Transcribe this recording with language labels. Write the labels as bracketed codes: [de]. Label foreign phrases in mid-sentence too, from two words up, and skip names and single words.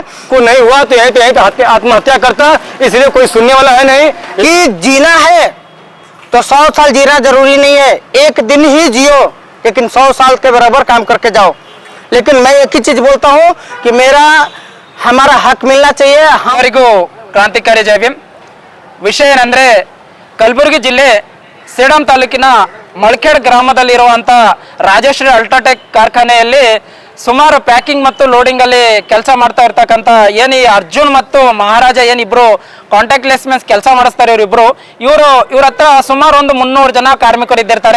[hi] को नहीं हुआ तो यहीं पे आत्महत्या करता, इसलिए कोई सुनने वाला है नहीं। कि जीना है तो 100 साल जीना जरूरी नहीं है, एक दिन ही जियो, लेकिन 100 साल के बराबर काम करके जाओ। लेकिन मैं एक ही चीज बोलता हूँ कि हमारा हक मिलना चाहिए। [kn] ಎಲ್ಲರಿಗೂ ಕ್ರಾಂತಿಕಾರಿ ಜೈ ಭೀಮ್. ವಿಷಯ ಏನಂದ್ರೆ ಕಲಬುರಗಿ ಜಿಲ್ಲೆ ಸೇಡಂ ತಾಲೂಕಿನ ಮಳಖೇಡ್ ಗ್ರಾಮದಲ್ಲಿರುವಂತ ರಾಜಶ್ರೀ ಅಲ್ಟ್ರಾಟೆಕ್ ಕಾರ್ಖಾನೆಯಲ್ಲಿ ಸುಮಾರು ಪ್ಯಾಕಿಂಗ್ ಮತ್ತು ಲೋಡಿಂಗ್ ಅಲ್ಲಿ ಕೆಲಸ ಮಾಡ್ತಾ ಇರ್ತಕ್ಕಂಥ ಏನು ಈ ಅರ್ಜುನ್ ಮತ್ತು ಮಹಾರಾಜ ಏನಿಬ್ರು ಕಾಂಟ್ಯಾಕ್ಟ್ ಲೆಸ್ಮೆನ್ಸ್ ಕೆಲಸ ಮಾಡಿಸ್ತಾರೆ ಇವ್ರ ಹತ್ರ ಸುಮಾರು ಒಂದು 300 ಜನ ಕಾರ್ಮಿಕರು ಇದ್ದಿರ್ತಾರೆ.